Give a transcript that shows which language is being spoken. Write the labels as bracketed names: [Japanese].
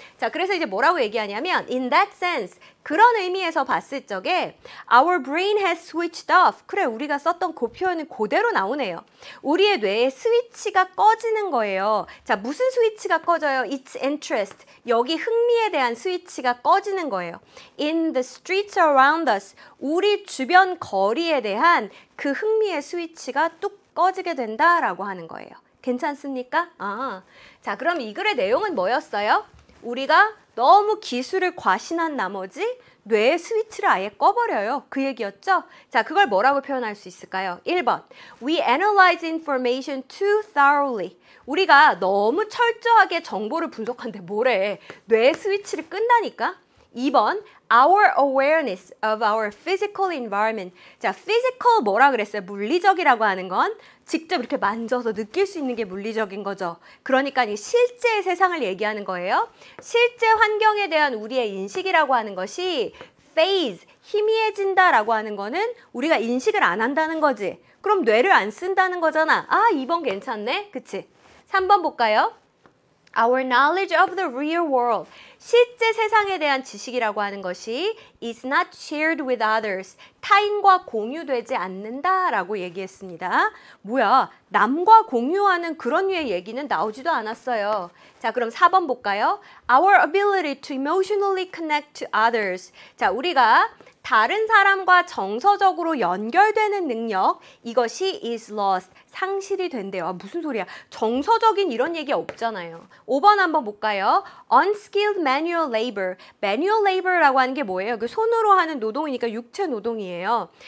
[Korean] 자, 그래서 이제 뭐라고 얘기하냐면 [English] in that sense, [Korean] 그런 의미에서 봤을 적에 [English] our brain has switched off. [Korean] 그래, 우리가 썼던 그 표현은 그대로 나오네요. 우리의 뇌에 스위치가 꺼지는 거예요. 자, 무슨 스위치가 꺼져요? [English] Its interest. [Korean] 여기 흥미에 대한 스위치가 꺼지는 거예요. [English] In the streets around us. [Korean] 우리 주변 거리에 대한 그 흥미의 스위치가 뚝 꺼지게 된다라고 하는 거예요. 괜찮습니까? 자, 그럼 이 글의 내용은 뭐였어요? 우리가 너무 기술을 과신한 나머지 뇌의 스위치를 아예 꺼버려요. 그 얘기였죠? 자, 그걸 뭐라고 표현할 수 있을까요? 1번, [English] we analyze information too thoroughly. [Korean] 우리가 너무 철저하게 정보를 분석하는데 뭐래? 뇌의 스위치를 끈다니까? 2번, [English] our awareness of our physical environment. [Korean] 자, physical 뭐라 그랬어요? 물리적이라고 하는 건 직접 이렇게 만져서 느낄 수 있는 게 물리적인 거죠. 그러니까 이 실제의 세상을 얘기하는 거예요. 실제 환경에 대한 우리의 인식이라고 하는 것이 phase, 희미해진다라고 하는 거는 우리가 인식을 안 한다는 거지. 그럼 뇌를 안 쓴다는 거잖아. 2번 괜찮네. 그치? 3번 볼까요? [English] Our knowledge of the real world. [Korean] 실제 세상에 대한 지식이라고 하는 것이 [English] is not shared with others. [Korean] 타인과 공유되지 않는다라고 얘기했습니다. 뭐야? 남과 공유하는 그런 류의 얘기는 나오지도 않았어요. 자, 그럼 4번 볼까요? [English] Our ability to emotionally connect to others. [Korean] 자, 우리가 다른 사람과 정서적으로 연결되는 능력, 이것이 [English] is lost, [Korean] 상실이 된대요. 무슨 소리야? 정서적인 이런 얘기 없잖아요. 5번 한번 볼까요? [English] Unskilled manual labor. [Korean] manual labor라고 하는 게 뭐예요? 그 손으로 하는 노동이니까 육체 노동이에요.